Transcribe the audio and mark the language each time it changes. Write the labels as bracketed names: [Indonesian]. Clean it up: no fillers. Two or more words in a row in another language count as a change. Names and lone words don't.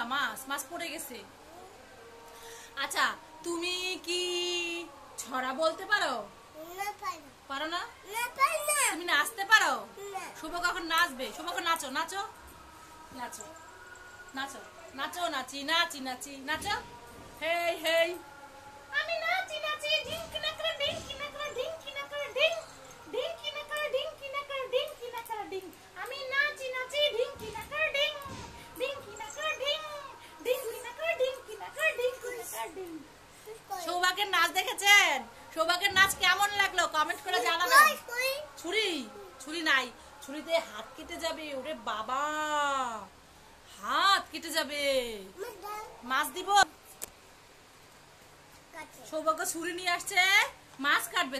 [Bangla] মাছ পড়ে গেছে। আচ্ছা, তুমি কি ছড়া বলতে পারো? পারো না? তুমি নাচতে পারো? সৌভাগ্য এখন নাচবে। সৌভাগ্য নাচো নাচো নাচো নাচো নাচো, নাচি নাচি নাচি নাচো। হেই হেই, আমি নাচি নাচি ঢিঙ্কি নাকড়া ঢিঙ্কি নাকড়া ঢিঙ্কি নাকড়া ঢিং ঢিঙ্কি নাকড়া ঢিঙ্কি নাকড়া ঢিঙ্কি নাকড়া ঢিং, আমি নাচি নাচি ঢিঙ্কি নাকড়া ঢিং ঢিঙ্কি নাকড়া ঢিং ঢিঙ্কি নাকড়া ঢিঙ্কি নাকড়া ঢিঙ্কি নাকড়া ঢিং। সৌভাগ্যের নাচ দেখেছেন? সৌভাগ্যের নাচ কেমন লাগলো কমেন্ট করে জানাবেন। ছুরি নাই, ছুরিতে হাত কেটে যাবে। ওরে বাবা, হাত কেটে যাবে। মাছ দিব? সৌভাগ্য ছুরি নিয়ে আসছে, মাছ কাটবে।